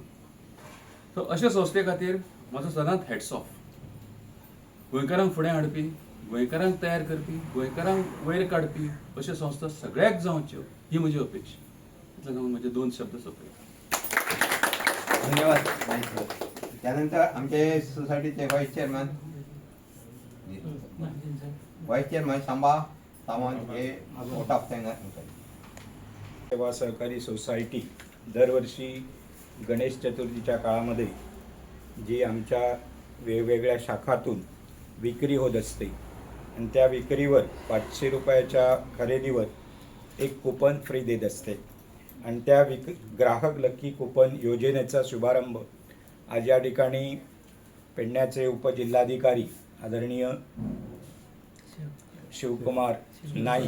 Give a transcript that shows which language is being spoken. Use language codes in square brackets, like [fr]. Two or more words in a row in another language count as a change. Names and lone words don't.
[kok] सो अशे संस्थे खातीर म्हजो सदांच [en] hats off. [kok] गोंयकारांक फुडें हाडपी, गोंयकारांक तयार करपी, गोंयकारांक वयर काडपी अश्यो संस्था सगळ्याक जावच्यो ही म्हजी अपेक्षा. इतलें सांगून म्हजे 2 शब्द सोंपयता. धन्यवाद. [mr] त्यानंतर आमचे सोसायटीचे [en] vice chairman [mr] सांबा सावंत हे मोठा अफसर सेवा सहकारी सोसायटी दरवर्षी गणेश चतुर्थीच्या काळामध्ये जी आमच्या वेगवेगळ्या शाखातून विक्री होत असते आणि त्या विक्रीवर 500 रुपयाच्या खरेदीवर एक [en] coupon free [mr] देत असते आणि त्या ग्राहक [en] lucky coupon [mr] योजनेचा शुभारंभ आज या ठिकाणी पेडण्याचे उपजिल्हाधिकारी आदरणीय शिवकुमार नाईक